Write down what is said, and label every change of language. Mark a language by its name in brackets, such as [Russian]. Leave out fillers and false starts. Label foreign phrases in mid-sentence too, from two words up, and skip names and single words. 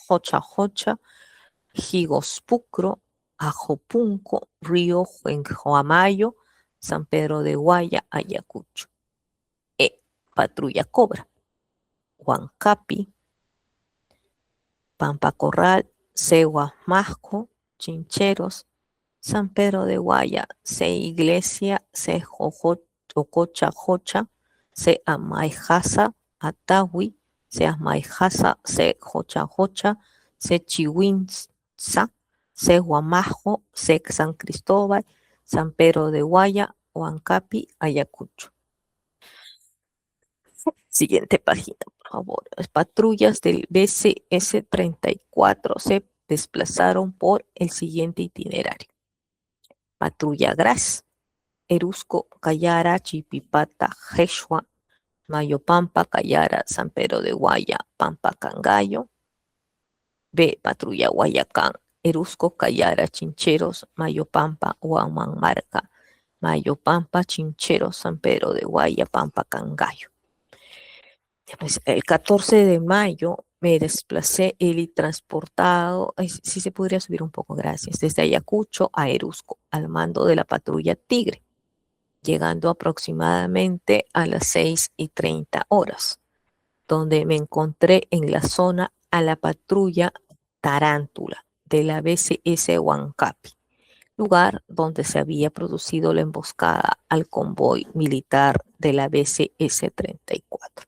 [Spanish] Jocha Jocha, Jigospucro, Ajopunco, Río Juenjoamayo, San Pedro de Guaya, Ayacucho. Patrulla Cobra, Huancapi, Pampa Corral, Segua Masco, Chincheros, San Pedro de Guaya, Se Iglesia, Se Jococha Jocha, Se Amaijasa, Atawi, Se Amaijasa, Se Jocha Jocha, Se Chihuinza, Se Guamajo, Se San Cristóbal, San Pedro de Guaya, Huancapi, Ayacucho. Siguiente página, por favor. Las patrullas del BCS 34 se desplazaron por el siguiente itinerario. Patrulla Gras, Erusco, Cayara, Chipipata, Jeshua, Mayopampa, Cayara, San Pedro de Guaya, Pampa Cangallo. B. Patrulla Guayacán, Erusco, Cayara, Chincheros, Mayopampa, Huamanmarca, Mayopampa, Chincheros, San Pedro de Guaya, Pampa Cangallo. Pues el 14 de mayo me desplacé helitransportado, sí se podría subir un poco, gracias, desde Ayacucho a Erusco, al mando de la patrulla Tigre, llegando aproximadamente a las 6:30 horas, donde me encontré en la zona a la patrulla Tarántula de la BCS Huancapi, lugar donde se había producido la emboscada al convoy militar de la BCS 34.